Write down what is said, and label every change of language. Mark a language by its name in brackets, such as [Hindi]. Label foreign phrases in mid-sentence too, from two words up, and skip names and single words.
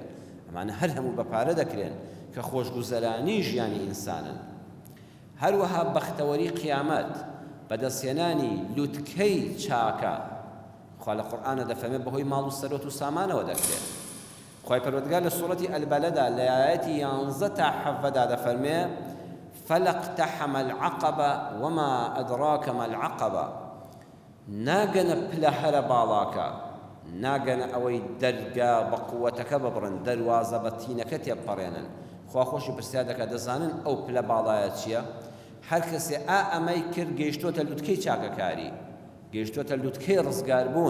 [Central Kurdish] ئەمانە هەر هەموو بە پارە دەکرێن کە خۆشگوزەرانی ژیانی ئینسانن. هەروەها بەختەوەری قیامەت، بەدەستهێنانی لوتکەی چاکە، خوا لە قورئانە دەفەرمێت بەهۆی ماڵ و سەرۆت و سامانەوە دەکرێت. خوای پەروەردگار لە سوورەتی ئەلبەلەدا لە ئایەتی 11 تا 17 دەفەرمێت [Arabic] فلقتحم العقبة وما أدراك ما العقبة، [Central Kurdish] ناگەنە پلە هەرە باڵاکە، ناگەنە ئەوەی دەرگا بە قووەتەکە ببڕن، دەروازە بە تینەکە تێبپەڕێنن. خوا خۆشی پرسیار دەکات دەزانن ئەو پلە باڵایە چییە؟ هەر کەسێ ئەمەی کرد گەیشتۆتە لوتکەی چاکەکاری، گەیشتۆتە لوتکەی ڕزگاربوون.